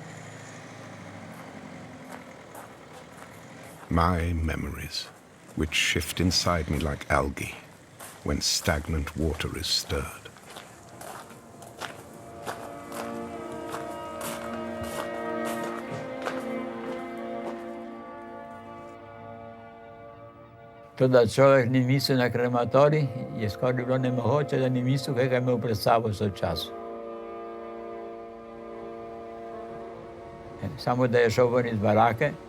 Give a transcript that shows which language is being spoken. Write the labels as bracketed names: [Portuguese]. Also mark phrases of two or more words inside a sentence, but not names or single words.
[English] My memories, which shift inside me like algae when stagnant water is stirred. [Slovenian] To da človek ni mislil na krematorij, je skoraj bilo nemogoče, da ni mislil, kaj ga je imel pred sabo v času. Samo da je šel ven iz barake.